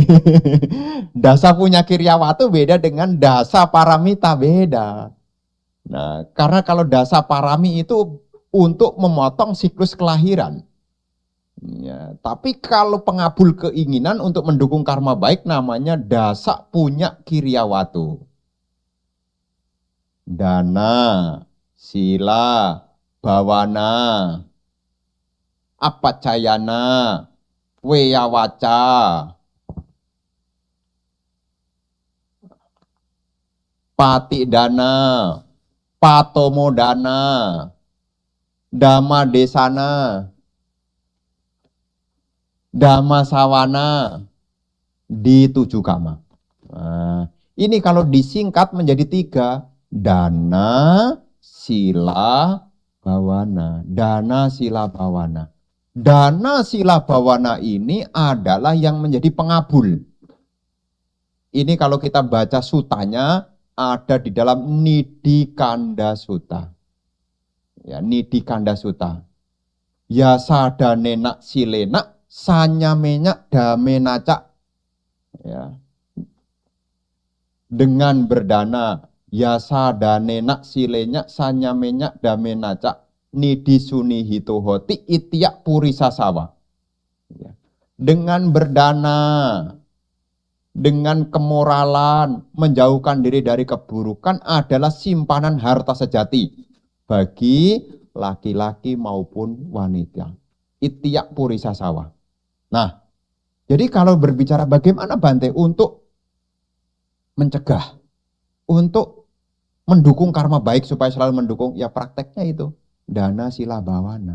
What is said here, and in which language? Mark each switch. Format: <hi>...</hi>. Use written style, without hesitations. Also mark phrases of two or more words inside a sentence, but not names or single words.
<pi>Dasa punya kiryawatu</pi> <id>beda dengan</id> <pi>dasa paramita,</pi> <id>beda. Nah, karena kalau</id> <pi>dasa parami</pi> <id>itu untuk memotong siklus kelahiran. Ya, tapi kalau pengabul keinginan untuk mendukung karma baik namanya</id> <pi>dasa punya kiryawatu. Dana, sila, bawana, apacayana, weyawaca, patidana, patomodana, dhamma desana, dhamma sawana,</pi> <id>di 7 kama. Nah, ini kalau disingkat menjadi 3,</id> <pi>dana, sila, bawana. Dana, sila, bawana. Dana, sila, bawana</pi> <id>ini adalah yang menjadi pengabul. Ini kalau kita baca sutanya ada di dalam Nidikanda Sutta. Ya, Nidikanda Sutta.</id> <pi>Ya sadanena silena sanyamenya damenaca.</pi> <id>Ya. Dengan berdana</id> <pi>ya sadanena silenya sanyamenya damenaca nidisuni hitohoti itiak purisasawa.</pi> <id>Ya. Dengan berdana, dengan kemoralan, menjauhkan diri dari keburukan adalah simpanan harta sejati bagi laki-laki maupun wanita.</id> <pi>Itiak purisasawa.</pi> <id>Nah, jadi kalau berbicara bagaimana Bante untuk mencegah, untuk mendukung karma baik supaya selalu mendukung, ya prakteknya itu</id> <pi>dana sila bawana.</pi>